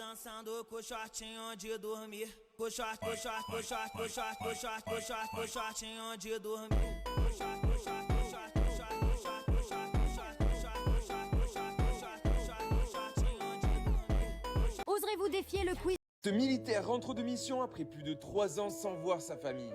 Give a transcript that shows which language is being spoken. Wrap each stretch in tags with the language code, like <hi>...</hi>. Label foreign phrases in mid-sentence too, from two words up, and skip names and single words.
<pt>dançando com shortinho de dormir. Com shortinho de dormir.</pt> <fr>Oserez-vous défier le quiz? Ce militaire rentre de mission après plus de 3 ans sans voir sa famille.</fr>